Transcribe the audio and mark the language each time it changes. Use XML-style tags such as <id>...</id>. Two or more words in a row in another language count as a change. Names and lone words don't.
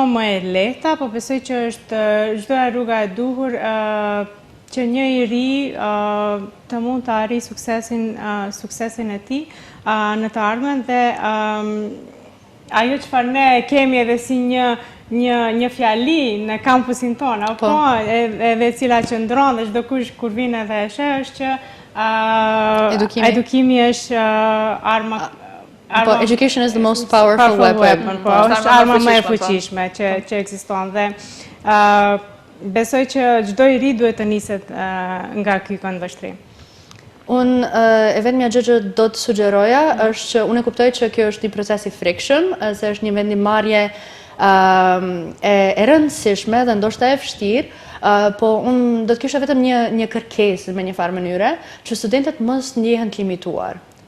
<sq>më e lehta, por besoj që është çdo rruga e duhur që një i ri të mund të arrijë suksesin e tij në të ardhmen dhe ajo çfarë ne kemi edhe si një fjali në kampusin tonë, apo edhe cila qëndron dhe çdo kush kur vjen edhe e sheh është që edukimi është arma. Po,</sq> <en>education is the most powerful weapon.</en> <sq>Po, është arma më e fuqishme që ekziston dhe besoj që çdo i ri duhet të niset nga ky këndvështrim. Unë e vetmja gjë që do të sugjeroja është që unë e kuptoj që kjo është një proces i frikshëm, se është një vendimarrje e rëndësishme dhe ndoshta e vështirë, po unë do të kisha vetëm një kërkesë me një farë mënyre, që studentët mos ndjehen të limituar.</sq>